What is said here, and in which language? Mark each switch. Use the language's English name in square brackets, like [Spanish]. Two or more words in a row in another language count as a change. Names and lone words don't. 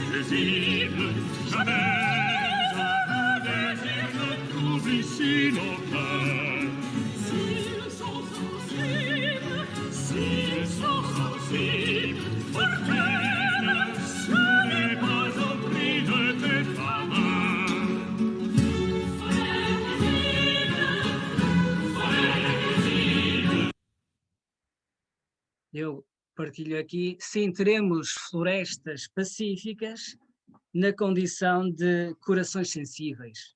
[French] sensible, jamais un désir ne trouve ici nos cœurs. S'ils sont sensibles, fortune, ce n'est pas au prix de tes faveurs. [Portuguese] Eu partilho aqui, sim, teremos florestas pacíficas na condição de corações sensíveis.